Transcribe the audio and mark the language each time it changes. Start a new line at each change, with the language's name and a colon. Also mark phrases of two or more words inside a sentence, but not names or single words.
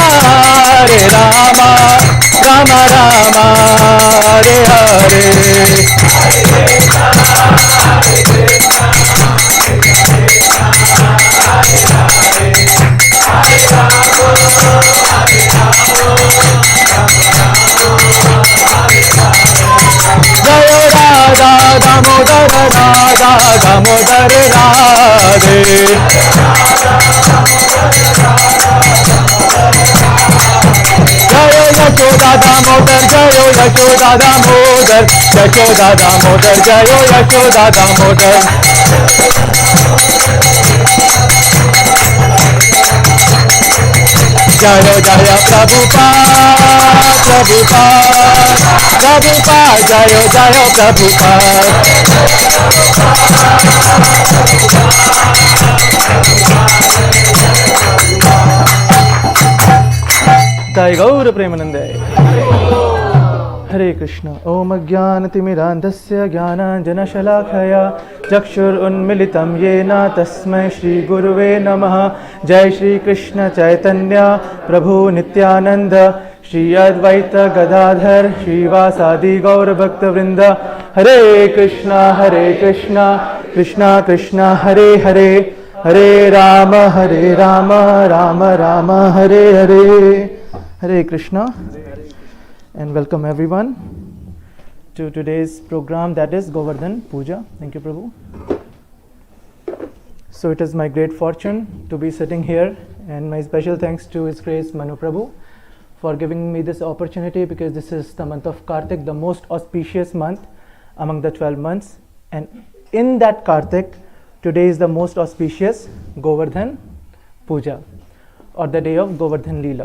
Sanskrit: राम राम हरे हरे जय राधा दामोदर राधा दामोदर राधे जय यशोदा दामोदर जय यशोदा दामोदर यशोदा दामोदर जय यशोदा दामोदर जय जय प्रभुपाद प्रभुपाद प्रभुपाद जय जय प्रभुपाद जय गौर प्रेमानंदे हरे कृष्ण ओम अज्ञानतिमिरान्धस्य ज्ञानाञ्जनशलाखया चक्षुरुन्मिलितं येन तस्मै श्रीगुरुवे नमः जय श्रीकृष्ण चैतन्य प्रभु नित्यानंद श्री अद्वैत गदाधर श्रीवासादि गौरभक्तवृंद हरे कृष्णा कृष्णा कृष्णा हरे हरे हरे राम राम राम हरे हरे हरे कृष्णा
English: and welcome everyone to today's program, that is Govardhan Puja. Thank you, Prabhu. So it is my great fortune to be sitting here, and my special thanks to His Grace Manu Prabhu for giving me this opportunity, because this is the month of Kartik, the most auspicious month among the 12 months, and in that Kartik, today is the most auspicious Govardhan Puja, or the day of Govardhan Leela.